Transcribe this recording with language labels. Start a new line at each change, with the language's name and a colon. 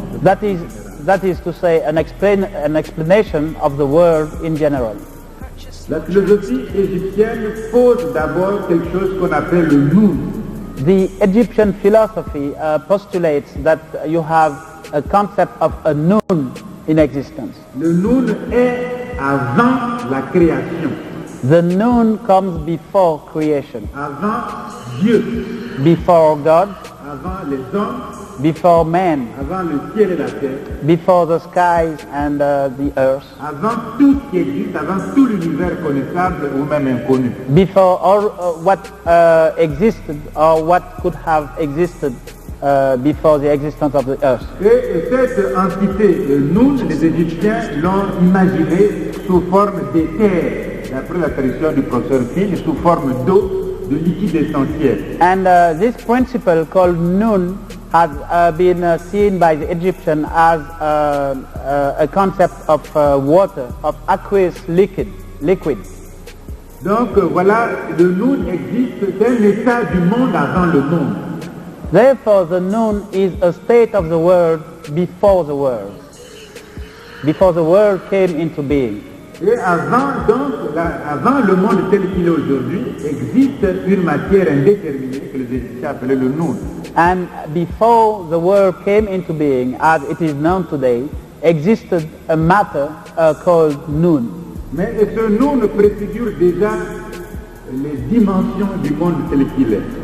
English: That is to say, an explanation of the world in general.
French: La philosophie égyptienne pose d'abord quelque chose qu'on appelle le nous.
English: The Egyptian philosophy postulates that you have a concept of a noon in existence.
French: Le noun est avant la création.
English: The noon comes before creation.
French: Avant Dieu.
English: Before God.
French: Avant les hommes.
English: Before man.
French: Avant le ciel et la terre.
English: Before the skies and the earth.
French: Avant tout ce qui existe, avant tout l'univers connaissable ou même inconnu.
English: Before all what existed or what could have existed before the existence of the earth.
French: Et cette entité, nous, les Égyptiens, l'ont imaginée sous forme d'éther, d'après la tradition du professeur Phil, sous forme d'eau, de liquide essentiel.
English: And this principle called Nun has been seen by the Egyptian as a concept of water, of aqueous liquid.
French: Donc voilà, le Nun existe, c'est un état du monde avant le monde.
English: Therefore, the Nun is a state of the world before the world came into being.
French: Et avant, donc, avant le monde tel qu'il est aujourd'hui, existe une matière indéterminée que les Égyptiens appelaient le Nun.
English: And before the world came into being, as it is known today, existed a matter called Nun.
French: Mais ce Nun préfigure déjà les dimensions du monde tel qu'il est.